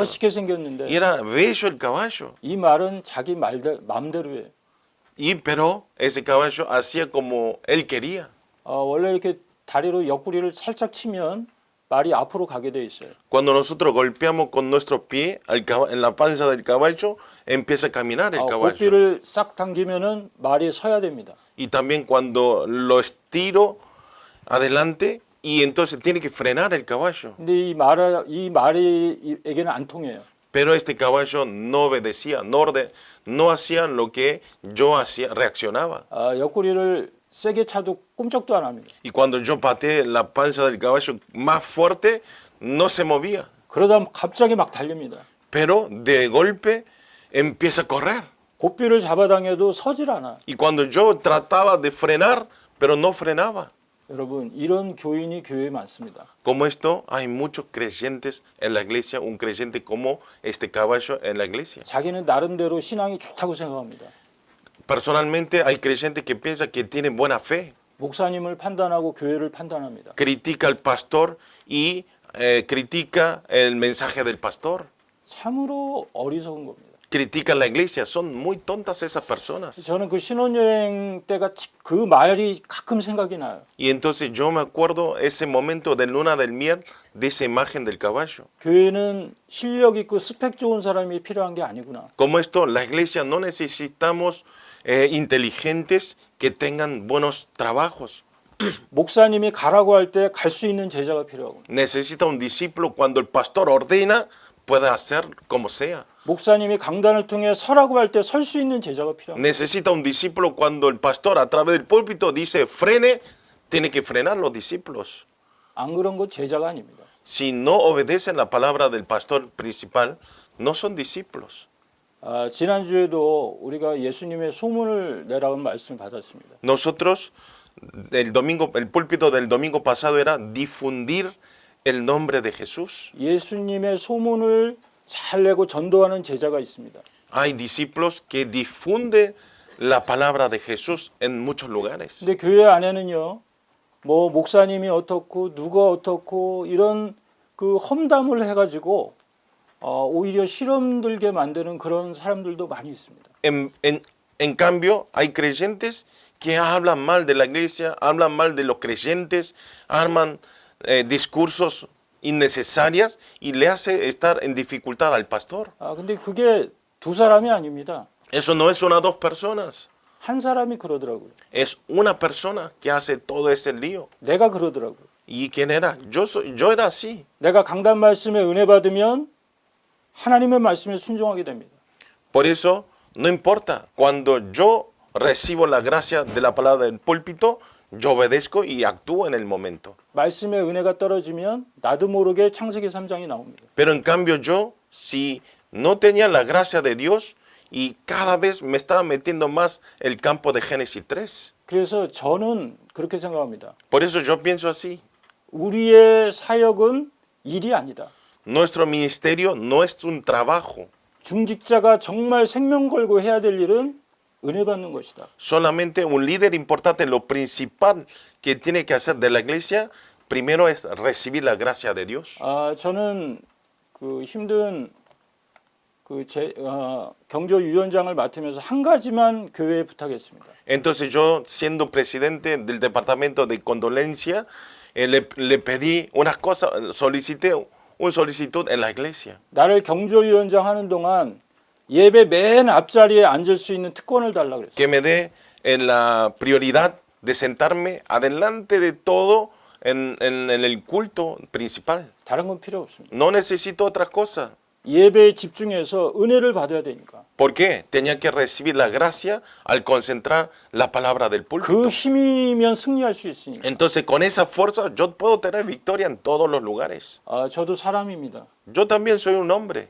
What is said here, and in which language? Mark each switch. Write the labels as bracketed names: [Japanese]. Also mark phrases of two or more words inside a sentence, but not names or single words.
[Korean] 멋있게 [Spanish] Y [Korean] 생겼는데 [Spanish] era bello el caballo. [Korean] 이 말은 자기 맘대로 해요. [Spanish] Pero ese caballo hacía como él quería. [Korean] 원래 이렇게 다리로 옆구리를 살짝 치면 말이 앞으로 가게 돼 있어요. [Spanish] Cuando nosotros golpeamos con nuestro pie en la panza del caballo, empieza a caminar el caballo. [Korean] 고삐를 싹 당기면은 말이 서야 됩니다. [Spanish] Y también cuando lo estiro adelante, y entonces tiene que frenar el caballo. [Korean] 근데 이 말이에게는 안 통해요. [Spanish] Pero este caballo no obedecía, no hacía lo que yo hacía, reaccionaba. [Korean] 옆구리를 세게 차도 꿈쩍도 안 합니다. [Spanish] Y cuando yo pateé la panza del caballo más fuerte, no se movía. [Korean] 그러다 갑자기 막 달립니다. [Spanish] Pero de golpe empieza a correr. [Korean] 고삐를 잡아당겨도 서질 않아. [Spanish] Y cuando yo trataba de frenar, pero no frenaba. [Korean] 여러분 이런 교인이 교회에 많습니다. [Spanish] Como esto, hay muchos creyentes en la iglesia, un creyente como este caballo en la iglesia. [Korean] 자기는 나름대로 신앙이 좋다고 생각합니다. [Spanish] Personalmente, hay creyentes que piensan que tienen buena fe. [Korean] 목사님을 판단하고 교회를 판단합니다. [Spanish] Critica al pastor y critica el mensaje del pastor. [Korean] 참으로 어리석은 겁니다. [Spanish] Critica la iglesia. Son muy tontas esas personas. [Korean] 저는 그 신혼여행 때가 그 말이 가끔 생각이 나요. [Spanish] Y entonces yo me acuerdo ese momento de luna del miel, de esa imagen del caballo. [Korean] 교회는 실력 있고 스펙 좋은 사람이 필요한 게 아니구나. [Spanish] Como esto, la iglesia no necesitamos inteligentes que tengan buenos trabajos. [Korean] 목사님이 가라고 할 때 갈 수 있는 제자가 필요하구나. [Spanish] Necesita un discípulo cuando el pastor ordena, pueda hacer como sea. [Korean] 목사님이 강단을 통해 서라고 할 때 설 수 있는 제자가 필요합니다. [Spanish] Necesita un discípulo cuando el pastor a través del púlpito dice frene, tiene que frenar los discípulos. [Korean] 안 그런 거 제자가 아닙니다. [Spanish] Si no obedecen la palabra del pastor principal, no son discípulos. [Korean] 지난주에도 우리가 예수님의 소문을 내라는 말씀을 받았습니다. [Spanish] Nosotros, el púlpito del domingo pasado era difundir el nombre de Jesús. [Korean] 예수님의 소문을 잘 내고 전도하는 제자가 있습니다. [Spanish] Hay discípulos que difunden la palabra de Jesús en muchos lugares. [Korean] 근데 교회 안에는요, 뭐 목사님이 어떻고 누가 어떻고 이런 그 험담을 해가지고 오히려 실험 들게 만드는 그런 사람들도 많이 있습니다. [Spanish] En cambio, hay creyentes que hablan mal de la iglesia, hablan mal de los creyentes, arman discursos innecesarias y le hace estar en dificultad al pastor. [Korean] 근데 그게 두 사람이 아닙니다. [Spanish] Eso no es una o dos personas, [Korean] 한 사람이 그러더라고요. [Spanish] es una persona que hace todo ese lío. [Korean] 내가 그러더라고요. [Spanish] ¿Y quién era? Yo era así. [Korean] 내가 강단 말씀에 은혜 받으면 하나님의 말씀에 순종하게 됩니다. [Spanish] Por eso, no importa, cuando yo recibo la gracia de la palabra del púlpito, yo obedezco y actúo en el momento. [Korean] 말씀의 은혜가 떨어지면 나도 모르게 창세기 3장이 나옵니다. [Spanish] Pero en cambio yo, si no tenía la gracia de Dios y cada vez me estaba metiendo más el campo de Génesis 3. [Korean] 그래서 저는 그렇게 생각합니다. [Spanish] Por eso yo pienso así. [Korean] 우리의 사역은 일이 아니다. [Spanish] Nuestro ministerio no es un trabajo. [Korean] 중직자가 정말 생명 걸고 해야 될 일은 은혜 받는 것이다. [Spanish] Solamente un líder importante, lo principal que tiene que hacer de la iglesia, primero es recibir la gracia de Dios. [Korean] 저는 그 힘든 경조위원장을 맡으면서 한 가지만 교회에 부탁했습니다. [Spanish] Entonces yo, siendo presidente del departamento de condolencia, le pedí unas cosas, solicité una solicitud en la iglesia. [Korean] 나를 경조위원장 하는 동안 예배 맨 앞자리에 앉을 수 있는 특권을 달라 그랬어요. [Spanish] Que me dé la prioridad de sentarme adelante de todo en el culto principal. [Korean] 다른 건 필요 없습니다. [Spanish] No necesito otra cosa. [Korean] 예배에 집중해서 은혜를 받아야 되니까. [Spanish] ¿Por qué? Tenía que recibir la gracia al concentrar la palabra del [Korean] 그 [Spanish] púlpito. [Korean] 힘이면 승리할 수 있으니까. [Spanish] Entonces con esa fuerza yo puedo tener victoria en todos los lugares. [Korean] 저도 사람입니다. [Spanish] Yo también soy un hombre.